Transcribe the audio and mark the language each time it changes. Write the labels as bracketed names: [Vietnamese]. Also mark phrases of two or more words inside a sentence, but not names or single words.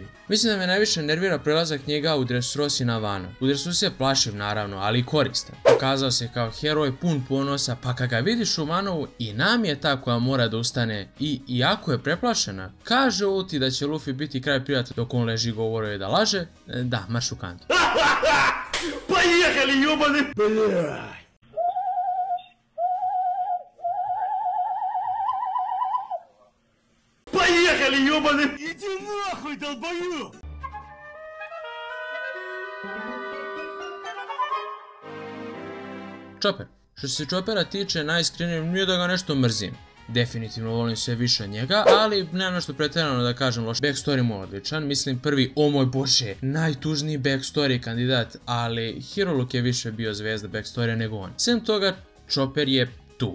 [Serbian] Mislim da me najviše nervira prelazak njega u Dressrosa i na Wano. U Dressrosa je plašiv naravno, ali i koristan. Pokazao se kao heroj pun ponosa, pa kad ga vidiš u Wanovu i Nami je ta koja mora da ustane i iako je preplašena, kaže Ulti da će Luffy biti kraj prijatelj dok on leži govorio je da laže, da, marš u kantu. [Russian] Поехали, ёбаный! Поехали, ёбаный! Иди нахуй, долбоёб! [Serbian] Chopper. Što se Choppera tiče, najiskrenije nije da ga nešto mrzim. Definitivno volim sve više od njega, ali nemam nešto pretjerano da kažem loš. Backstory mu je odličan, mislim prvi, o moj bože, najtužniji backstory kandidat, ali Hiroluk je više bio zvezda backstorya nego on. Sem toga, Chopper je tu.